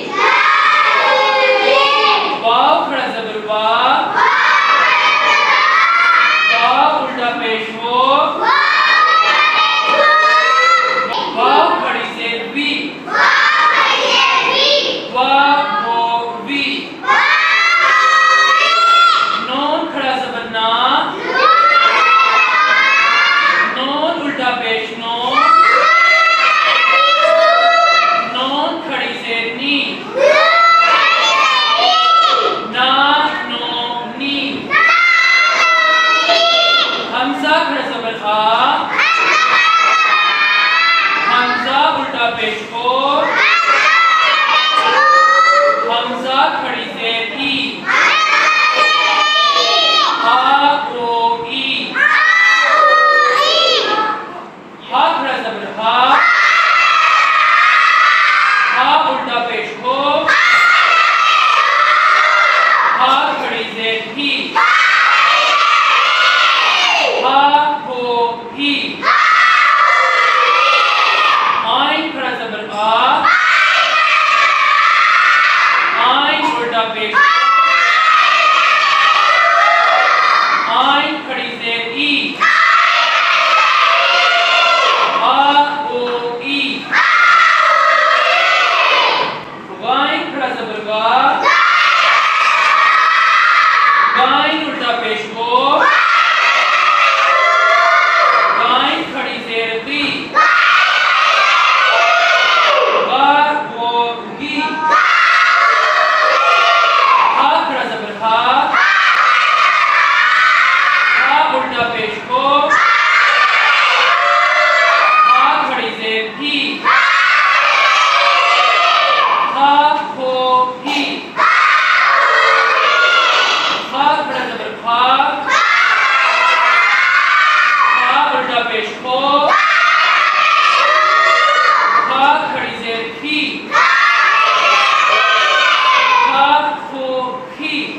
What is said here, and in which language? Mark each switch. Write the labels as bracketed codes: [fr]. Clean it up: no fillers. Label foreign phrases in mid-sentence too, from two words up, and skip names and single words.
[hi] वाव खड़ा जबर वा, वाव उल्टा पेश वो, वाव खड़ी जेर वी, वा वो वी। नून खड़ा जबर ना, नून उल्टा पेश नो, नून खड़ी जेर नी, ना नो नी। हमजा खड़ा जबर आ, हमजा उल्टा पेश को, हमजा खड़ी जेर ई, आ ओ ई। हा खड़ा जबर हा, हा उल्टा पेश को, हा खड़ी जेर ही, हा हो ही। आइन खड़ा जबर आ, आइन उल्टा पेश, आइन खड़ी जेर ई, आ ओ ई। गाइन खड़ा जबर गा, गाइन उल्टा पेश गो, गाइन खड़ी जेर गी, गा गो गी। हा खड़ा जबर हा, हा उल्टा पेश को, हा खड़ी जेर ही, हा हो ही। हा खड़ा जबर खा, हा उल्टा पेश को, हा खड़ी जेर खी, हा खो खी।